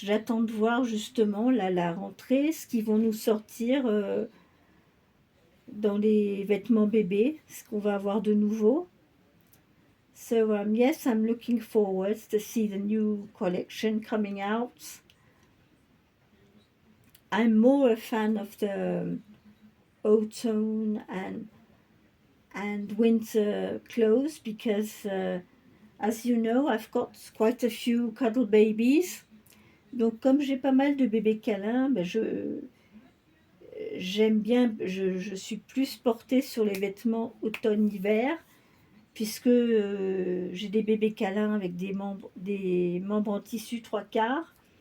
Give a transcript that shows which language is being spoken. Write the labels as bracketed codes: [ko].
[fr] J'attends de voir justement la rentrée, ce qu'ils vont nous sortir dans les vêtements bébés, ce qu'on va avoir de nouveau. [en] So yes, I'm looking forward to see the new collection coming out. I'm more a fan of the autumn and winter clothes because, as you know, I've got quite a few cuddle babies. [fr] Donc, comme j'ai pas mal de bébés câlins, ben j'aime bien, je suis plus portée sur les vêtements automne-hiver, puisque j'ai des bébés câlins avec des membres en tissu 3/4.